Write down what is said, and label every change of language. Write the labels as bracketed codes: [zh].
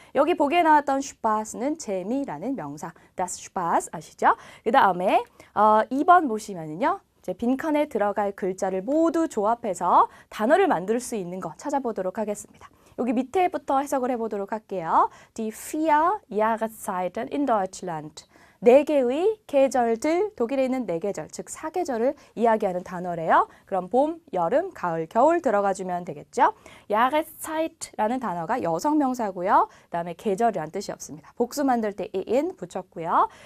[ko] 여기 보기에 나왔던 Spaß는 재미라는 명사, [de] das Spaß [ko] 아시죠? 그 다음에 2번 보시면은요. 빈칸에 들어갈 글자를 모두 조합해서 단어를 만들 수 있는 거 찾아보도록 하겠습니다. 여기 밑에부터 해석을 해보도록 할게요. [de] Die vier Jahreszeiten in Deutschland. [ko] 4개의 계절들, 독일에 있는 4계절, 즉 4계절을 이야기하는 단어래요. 그럼 봄, 여름, 가을, 겨울 들어가주면 되겠죠. Jahreszeit 라는 단어가 여성명사고요. 그 다음에 계절이란 뜻이 없습니다. 복수 만들 때 in 붙였고요.